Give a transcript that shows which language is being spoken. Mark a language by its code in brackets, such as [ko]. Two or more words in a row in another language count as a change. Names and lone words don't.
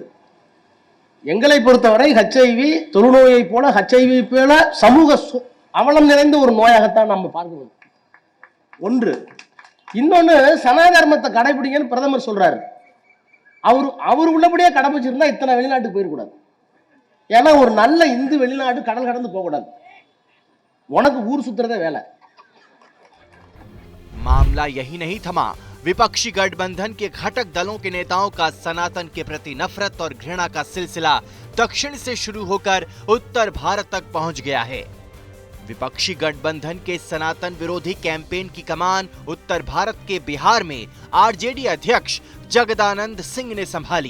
[ta] எங்களை பொறுத்தவரை HIV தொழுநோயை போல HIV போல சமூக அவலம் நிறைந்த ஒரு நோயாகத்தான் நம்ம பார்க்கணும். ஒன்று. இன்னொன்று, சனாதர்மத்தை கடைபிடிங்கன்னு பிரதமர் சொல்றாரு. அவர் உள்ளபடியே கடைபிடிச்சிருந்தா இத்தனை வெளிநாட்டுக்கு போயிடக்கூடாது. ஏன்னா ஒரு நல்ல இந்து வெளிநாடு கடல் கடந்து போகக்கூடாது. உனக்கு ஊர் சுத்துறதே வேலை. [hi] मामला यही नहीं थमा। विपक्षी गठबंधन के घटक दलों के नेताओं का सनातन के प्रति नफरत और घृणा का सिलसिला दक्षिण से शुरू होकर उत्तर भारत तक पहुंच गया है। विपक्षी गठबंधन के सनातन विरोधी कैंपेन की कमान उत्तर भारत के बिहार में आरजेडी अध्यक्ष जगदानंद सिंह ने संभाली।